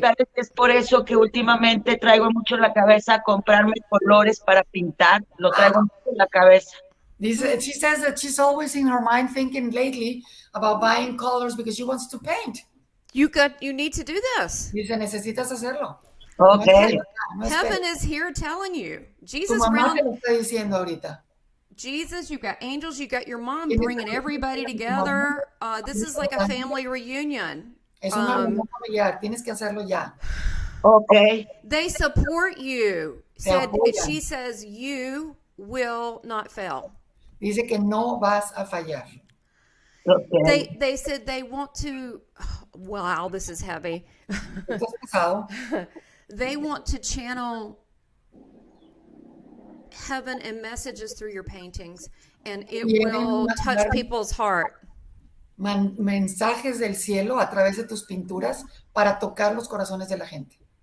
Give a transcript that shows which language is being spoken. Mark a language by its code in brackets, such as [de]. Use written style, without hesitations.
[es] preguntarles que es por eso que últimamente traigo mucho en la cabeza comprarme colores para pintar. Lo traigo mucho en la cabeza. [en] She says that she's always in her mind thinking lately about buying colors because she wants to paint. You need to do this. [es] Dice, necesitas hacerlo. [en] Okay. Heaven is here telling you. [es] Tu [en] Jesus [es] mamá te lo está diciendo ahorita. [en] Jesus, you've got angels, you've got your mom bringing everybody together. This is like a family reunion. [es] Es una reunión familiar, tienes que hacerlo ya. [en] Okay. They support you. She says you will not fail. [es] Dice que no vas a fallar. [en] Okay. They said they want to, wow, this is heavy. [es] ¿Estás casado? [en] They want to channel heaven and messages through your paintings, and it will touch people's heart. [es] Mensajes del cielo a través de tus pinturas para tocar los corazones de la gente.